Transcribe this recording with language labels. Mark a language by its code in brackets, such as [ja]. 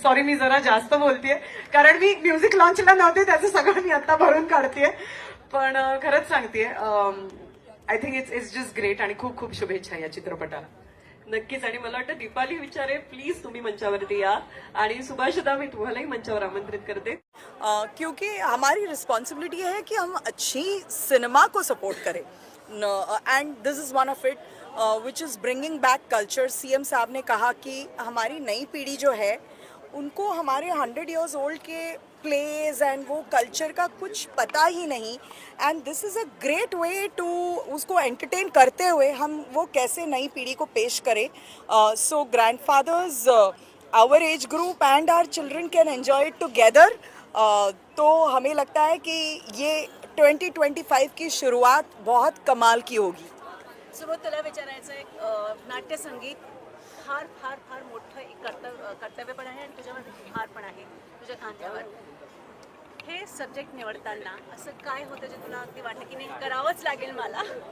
[mr] Sorry मी जरा जास्त बोलतेय कारण मी म्युझिक लॉन्चला नव्हते, त्याचं सगळं मी आता भरून काढतेय. पण खरंच सांगतेय, [en] I think it's just great [mr] आणि खूप खूप शुभेच्छा या चित्रपटाला. नक्कीच. आणि मला वाटतं दीपाली विचारे प्लीज तुम्ही मंचावरती या आणि सुभाषदा मी तुम्हालाही मंचावर आमंत्रित करते. [hi] क्योंकि हमारी रिस्पॉन्सिबिलिटी है कि हम अच्छी सिनेमा को सपोर्ट करें [en] And this is one of it which is bringing back culture. [hi] CM साहब ने कहा कि हमारी नई पीढ़ी जो है उनको हमारे 100 years ओल्ड के प्लेज एंड वो कल्चर का कुछ पता ही नहीं [en] and this is a great way to [hi] उसको एंटरटेन करते हुए हम वो कैसे नई पीढ़ी को पेश करें. [en] So grandfathers, our age group and our children can enjoy it together. [hi] तो हमें लगता है कि ये 2025 की शुरुआत बहुत कमाल की होगी. [mr] सुबोध तुला विचारायचं एक नाट्यसंगीत फार फार फार मोठं एक कर्तव्य पण आहे आणि तुझ्यावर हार पण आहे तुझ्या खांद्यावर. हे सब्जेक्ट निवडताना असं काय होतं जे तुला अगदी वाटतं की नाही करावंच लागेल मला?